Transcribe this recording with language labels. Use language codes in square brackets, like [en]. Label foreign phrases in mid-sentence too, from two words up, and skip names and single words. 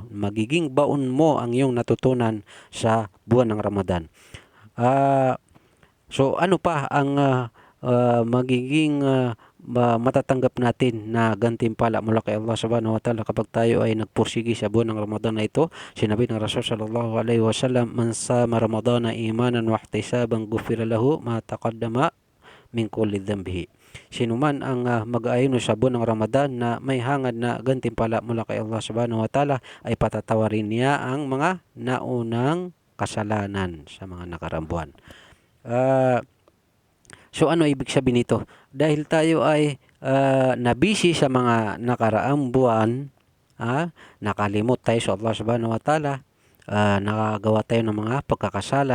[tl] Magiging baon mo ang iyong natutunan sa buwan ng Ramadan. So ano pa ang magiging matatanggap natin na gantimpala mula kay Allah [ar] سبحانه وتعالى [tl] kapag tayo ay nagpursigi sa buwan ng Ramadan na ito? Sinabi ng Rasul [ar] صلى الله عليه وسلم, من صام رمضان إيمانا واحتسابا غفر له ما تقدم من كل ذنبه. [tl] Sino man ang mag-aayuno sa buwan ng Ramadan na may hangad na gantimpala mula kay Allah [ar] سبحانه وتعالى, [tl] ay patatawarin niya ang mga naunang kasalanan sa mga nakaraang buwan. So ano ibig sabihin nito? Dahil tayo ay nabisi sa mga nakaraang buwan, nakalimot tayo sa Allah [ar] سبحانه وتعالى, [tl] nakagawa tayo ng mga pagkakasala